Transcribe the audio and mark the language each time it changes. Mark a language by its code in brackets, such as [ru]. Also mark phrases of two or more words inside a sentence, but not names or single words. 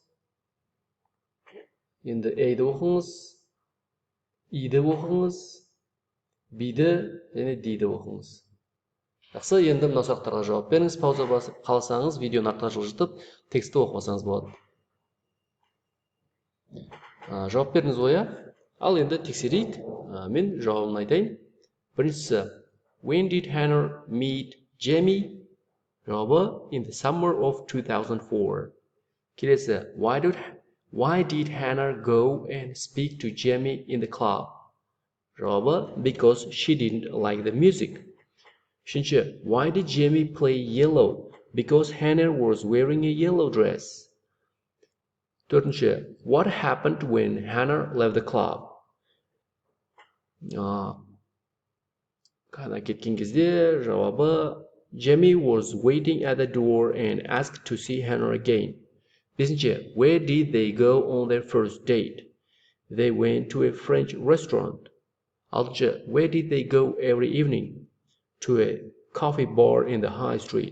[kk] Енді A-ді оқыңыз, E-ді оқыңыз, B-ді және D-ді оқыңыз. Жақсы, енді мына сұрақтарға жауап беріңіз. Пауза басып, қаласаңыз, видеоны артқа жылжытып, тексті оқымасаңыз болады. Жауап беріңіз ойа. Ал енді тексерейік. Мен жауабын айтайын. Біріншісі, [en] when did Hannah meet Jamie? Жауабы, in the summer of 2004. Келесі, why did Hannah go and speak to Jamie in the club? Жауабы, because she didn't like the music. Үшінші, why did Jamie play yellow? Because Hannah was wearing a yellow dress. Төртінші, what happened when Hannah left the club? [kk] Қана кеткен кезде жауабы, [en] Jamie was waiting at the door and asked to see Hannah again. Бесінші, where did they go on their first date? They went to a French restaurant. Алтыншы, where did they go every evening? To a coffee bar in the high street.